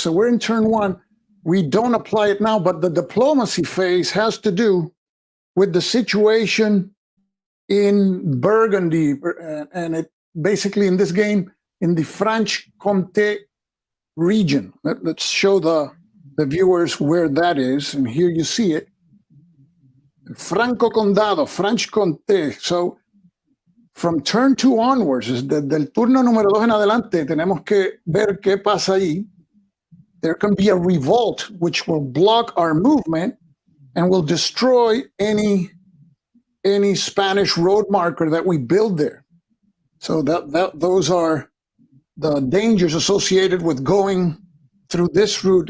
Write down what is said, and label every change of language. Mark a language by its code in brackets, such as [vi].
[en] So we're in turn 1. We don't apply it now, but the diplomacy phase has to do with the situation in Burgundy, and it basically in this game in the Franche-Comté region. Let's show the viewers where that is, and here you see it. [es] Franco Condado, Franche-Comté. [en] So from turn 2 onwards, [es] desde el turno número 2 en adelante, tenemos que ver qué pasa ahí. [en] There can be a revolt which will block our movement and will destroy any Spanish road marker that we build there. So those are the dangers associated with going through this route.